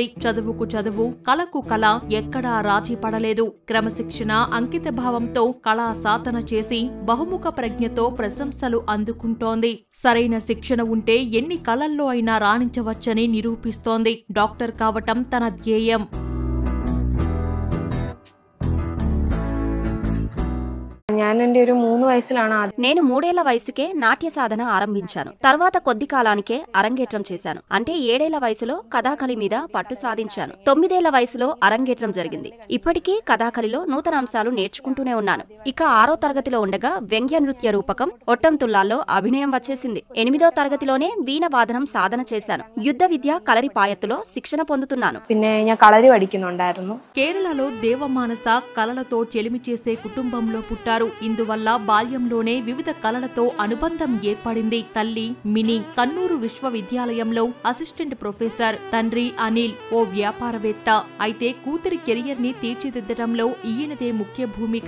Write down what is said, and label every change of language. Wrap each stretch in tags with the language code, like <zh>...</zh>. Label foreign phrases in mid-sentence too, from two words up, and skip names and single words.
<te>చదువుకు చదువు, కళకు కళ, ఎక్కడా రాజీ పడలేదు. క్రమశిక్షణ, అంకిత భావంతో కళా సాధన చేసి బహుముఖ ప్రజ్ఞతో ప్రశంసలు అందుకుంటోంది. సరైన శిక్షణ ఉంటే ఎన్ని కళల్లో అయినా రాణించవచ్చని నిరూపిస్తోంది. డాక్టర్ కావటం తన ధ్యేయం.</te> <ml>ഞാനെന്റെ ഒരു 3 വയസ്സിലാണ്</ml> <te>నేను 3 ఏళ్ల వయసుకే నాట్య సాధన ఆరంభించాను. తర్వాత కొద్ది కాలానికే అరంగేట్రం చేశాను. అంటే 7 ఏళ్ల వయసులో కథాకళి మీద పట్టు సాధించాను. 9 ఏళ్ల వయసులో అరంగేట్రం జరిగింది. ఇప్పటికీ కథాకళిలో నూతన అంశాలు నేర్చుకుంటూనే ఉన్నాను. ఇక 6వ తరగతిలో ఉండగా వ్యంగ్య నృత్య రూపకం ఒట్టం తుల్లాల్లో అభినయం వచ్చేసింది. 8వ తరగతిలోనే వీణ వాదనం సాధన చేశాను. యుద్ధ విద్య కలరి పాయత్తులో శిక్షణ పొందుతున్నాను.</te> <ml>പിന്നെ ഞാൻ കളരി പഠിക്കുന്നുണ്ടായിരുന്നു.</ml> <te>కేరళలో దేవమానస కళలతో చెలిమి చేసే కుటుంబంలో పుట్టారు. ఇందువల్ల బాల్యంలోనే వివిధ కళలతో అనుబంధం ఏర్పడింది. తల్లి మినీ కన్నూరు విశ్వవిద్యాలయంలో</te> <en>assistant professor,</en> <te>తండ్రి అనిల్ ఓ వ్యాపారవేత్త. అయితే కూతురి కెరియర్ ని తీర్చిదిద్దడంలో ఈయనదే ముఖ్య భూమిక.</te>